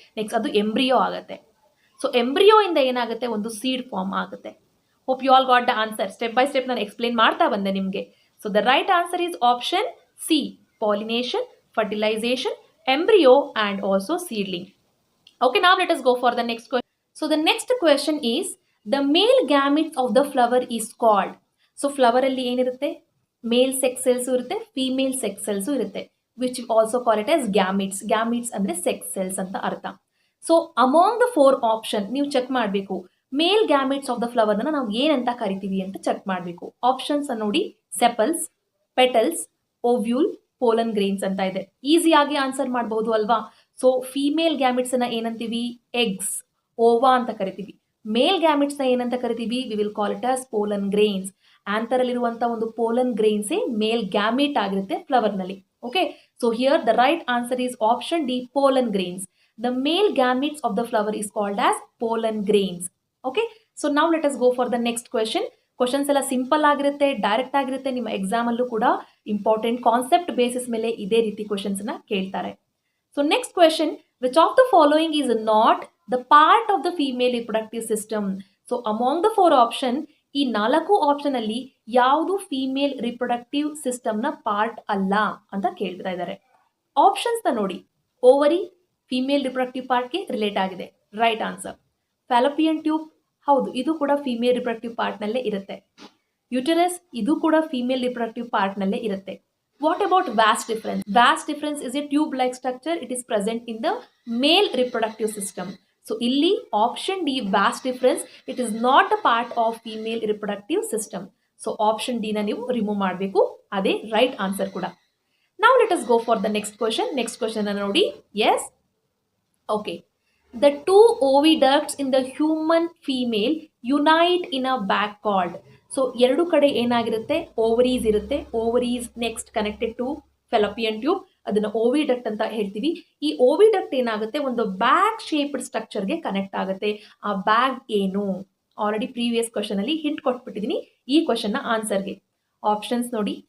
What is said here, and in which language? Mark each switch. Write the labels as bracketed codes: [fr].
[kn] Next ಅದು embryo ಆಗುತ್ತೆ. So embryo ಇಂದ ಏನಾಗುತ್ತೆ, ಒಂದು ಸೀಡ್ ಫಾರ್ಮ್ ಆಗುತ್ತೆ. [en] Hope you all got the answer. Step by step [kn] ನಾನು ಎಕ್ಸ್ಪ್ಲೇನ್ ಮಾಡ್ತಾ ಬಂದೆ ನಿಮಗೆ. [en] So the right answer is option C, pollination, fertilization, embryo and also seedling. Okay, now let us go for the next question. So the next question is, the male gametes of the flower is called. [kn] So flower ಅಲ್ಲಿ ಏನಿರುತ್ತೆ, ಮೇಲ್ sex cells ಇರುತ್ತೆ, female sex cells ಇರುತ್ತೆ, [en] Which also call it as gametes. [kn] Gametes ಅಂದ್ರೆ sex cells ಅಂತ ಅರ್ಥ. So [en] among the 4 option [kn] ನೀವು check ಮಾಡಬೇಕು. [en] male gametes of the flower [kn] ನ ನಾವು ಏನಂತ ಕರಿತೀವಿ ಅಂತ ಚೆಕ್ ಮಾಡಬೇಕು. ಆಪ್ಷನ್ಸ್ ನೋಡಿ, sepals, petals, ovule, pollen grains ಅಂತ ಇದೆ. ಈಸಿಯಾಗಿ ಆನ್ಸರ್ ಮಾಡಬಹುದು ಅಲ್ವಾ. ಸೊ ಫೀಮೇಲ್ ಗ್ಯಾಮಿಟ್ಸ್ ಅನ್ನ ಏನಂತೀವಿ, ಎಗ್ಸ್. ಓವಾ ಅಂತ ಕರಿತೀವಿ. ಮೇಲ್ ಗ್ಯಾಮಿಟ್ಸ್ ನ ಏನಂತ ಕರಿತೀವಿ? [en] We will call it as pollen grains. [kn] Anther ಅಲ್ಲಿರುವಂತಹ ಒಂದು ಪೋಲನ್ ಗ್ರೇನ್ಸ್ ಮೇಲ್ ಗ್ಯಾಮಿಟ್ ಆಗಿರುತ್ತೆ ಫ್ಲವರ್ ನಲ್ಲಿ. [en] Okay, so here the right answer is option D, pollen grains. The male gametes of the flower is called as pollen grains. Okay, so now let us go for the next question. [kn] Questions ಎಲ್ಲ simple ಆಗಿರುತ್ತೆ, direct ಆಗಿರುತ್ತೆ. ನಿಮ್ಮ exam ಅಲ್ಲೂ ಕೂಡ important concept basis ಮೇಲೆ ಇದೇ ರೀತಿ questions ನ ಕೇಳ್ತಾರೆ. [en] So next question, which of the following is not the part of the female reproductive system? [kn] So [en] among the 4 option, [kn] ಈ 4 ಆಪ್ಷನ್ ಅಲ್ಲಿ ಯಾವುದು ಫೀಮೇಲ್ ರಿಪ್ರೊಡಕ್ಟಿವ್ ಸಿಸ್ಟಮ್ ನ ಪಾರ್ಟ್ ಅಲ್ಲ ಅಂತ ಕೇಳ್ತಾ ಇದ್ದಾರೆ. ಆಪ್ಷನ್ಸ್ ನ ನೋಡಿ. ಓವರಿ ಫೀಮೇಲ್ ರಿಪ್ರೊಡಕ್ಟಿವ್ ಪಾರ್ಟ್ಗೆ ರಿಲೇಟ್ ಆಗಿದೆ, ರೈಟ್ ಆನ್ಸರ್. ಫ್ಯಾಲೋಪಿಯನ್ ಟ್ಯೂಬ್, ಹೌದು, ಇದು ಕೂಡ ಫೀಮೇಲ್ ರಿಪ್ರೊಡಕ್ಟಿವ್ ಪಾರ್ಟ್ ನಲ್ಲೇ ಇರುತ್ತೆ. ಯುಟೆರಸ್, ಇದು ಕೂಡ ಫೀಮೇಲ್ ರಿಪ್ರೊಡಕ್ಟಿವ್ ಪಾರ್ಟ್ ನಲ್ಲೇ ಇರುತ್ತೆ. [en] What about vas deferens? Vas deferens is a tube like structure. It is present in the male reproductive system. So ಇಲ್ಲಿ option D, vas deferens, it is not a part of female reproductive system. [kn] So option D ನ ನೀವು remove ಮಾಡಬೇಕು, ಅದೇ right answer ಕೂಡ. [en] Now let us go for the next question. Next question ನೋಡಿ. Yes. Okay. The 2 oviducts in the human female unite in a bag cord. [kn] So ಎರಡು ಕಡೆ ಏನಾಗಿರುತ್ತೆ? Ovaries ಇರುತ್ತೆ. [en] ovaries next connected to fallopian tube, [kn] ಅದನ್ನ ಓವಿಡಕ್ಟ್ ಅಂತ ಹೇಳ್ತೀವಿ. ಈ ಓವಿಡಕ್ಟ್ ಏನಾಗುತ್ತೆ? ಒಂದು ಬ್ಯಾಗ್ ಶೇಪ್ಡ್ ಸ್ಟ್ರಕ್ಚರ್ಗೆ ಕನೆಕ್ಟ್ ಆಗುತ್ತೆ. ಆ ಬ್ಯಾಗ್ ಏನು? ಆಲ್ರೆಡಿ ಪ್ರೀವಿಯಸ್ ಕ್ವಶನ್ ಅಲ್ಲಿ ಹಿಂಟ್ ಕೊಟ್ಬಿಟ್ಟಿದ್ದೀನಿ ಈ ಕ್ವಶನ್ ನ ಆನ್ಸರ್ಗೆ. ಆಪ್ಷನ್ಸ್ ನೋಡಿ.